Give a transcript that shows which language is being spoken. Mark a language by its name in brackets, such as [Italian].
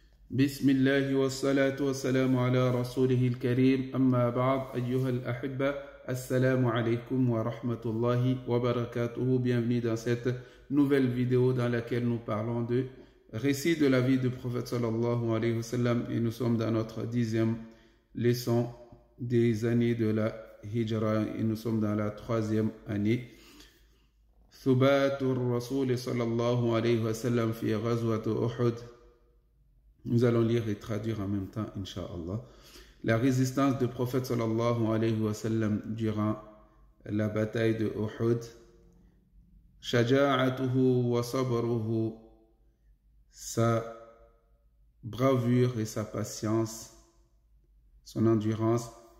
[Arabic] بسم الله والصلاة والسلام على رسوله الكريم أما بعد أيها الأحبة السلام عليكم ورحمة الله وبركاته. [French] Bienvenue dans cette nouvelle vidéo dans laquelle nous parlons de récit de la vie du prophète sallallahu alayhi wa sallam et nous sommes dans notre 10e leçon des années de la Hijra et nous sommes dans la 3e année. [Arabic] ثبات الرسول صلى الله عليه وسلم في غزوة أحد. [French] Nous allons lire et traduire en même temps, Inch'Allah. La résistance du prophète sallallahu alayhi wa sallam durant la bataille de Uhud. [Arabic] Shaja'atuhu wa sabruhu, [French] sa bravure et sa patience, son endurance.